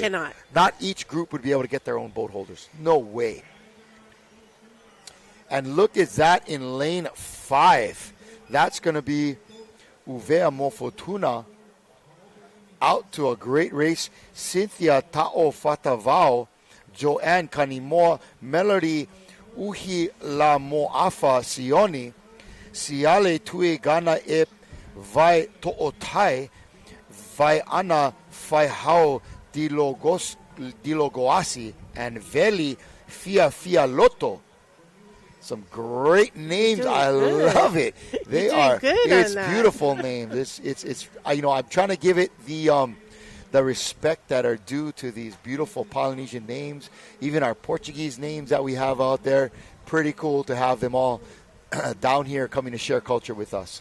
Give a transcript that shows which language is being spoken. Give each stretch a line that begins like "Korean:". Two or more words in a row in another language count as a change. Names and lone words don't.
English: You cannot. Not each group would be able to get their own boat holders. No way. And look at that in lane 5. That's going to be Uvea Mofotuna out to a great race. Cynthia Ta'o Fatavao, Joanne Kanimoa, Melody Uhi La Moafa Sioni, Siale Tue Gana E Vai To'otai, Vai Ana Vai Hao Dilogoasi, and Veli Fia Loto. Some great names. I love it. They are. It's beautiful names. It's. You know, I'm trying to give it the respect that are due to these beautiful Polynesian names. Even our Portuguese names that we have out there. Pretty cool to have them all down here coming to share culture with us.